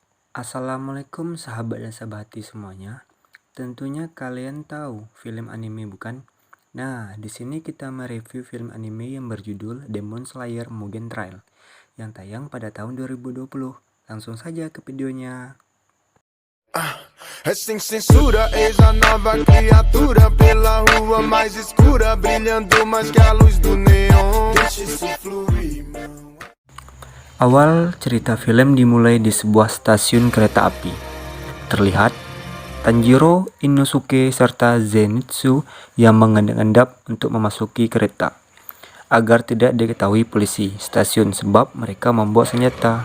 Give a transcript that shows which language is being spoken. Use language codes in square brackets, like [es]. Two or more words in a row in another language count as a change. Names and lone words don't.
[id] Assalamualaikum sahabat dan sahabati semuanya. Tentunya kalian tahu film anime bukan? Nah, di sini kita mereview film anime yang berjudul Demon Slayer Mugen Trail yang tayang pada tahun 2020. Langsung saja ke videonya. [pt] Essa censura, eis a nova criatura pela rua mais escura, brilhando mais que a luz do neon. Deixa isso fluir, irmão. [id] Awal cerita film dimulai di sebuah stasiun kereta api. Terlihat Tanjiro, Inosuke, serta Zenitsu yang mengendap-endap untuk memasuki kereta agar tidak diketahui polisi stasiun sebab mereka membawa senjata.